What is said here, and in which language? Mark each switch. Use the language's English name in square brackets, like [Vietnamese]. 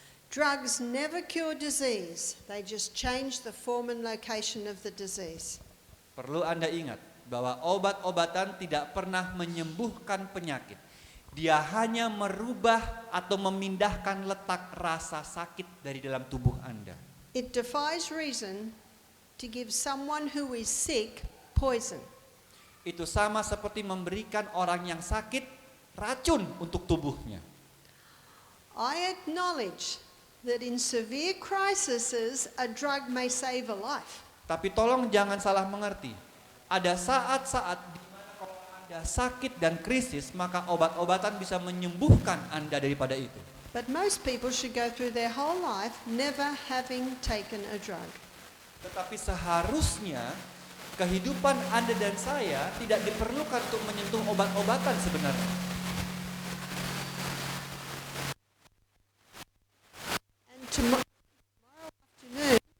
[English] Drugs never cure disease, they just change the form and location of the disease. [Indonesian] Perlu Anda ingat bahwa obat-obatan tidak pernah menyembuhkan penyakit. Dia hanya merubah atau memindahkan letak rasa sakit dari dalam tubuh Anda. [English] It defies reason to give someone who is sick poison. [Indonesian] Itu sama seperti memberikan orang yang sakit racun untuk tubuhnya. [English] I acknowledge that in severe crises, a drug may save a life. [Indonesian] Tapi tolong jangan salah mengerti. Ada saat-saat di mana kalau Anda sakit dan krisis, maka obat-obatan bisa menyembuhkan Anda daripada itu. [English] But most people should go through their whole life never having taken a drug. [Indonesian] Tetapi seharusnya kehidupan Anda dan saya tidak diperlukan untuk menyentuh obat-obatan sebenarnya. [English] And tomorrow afternoon,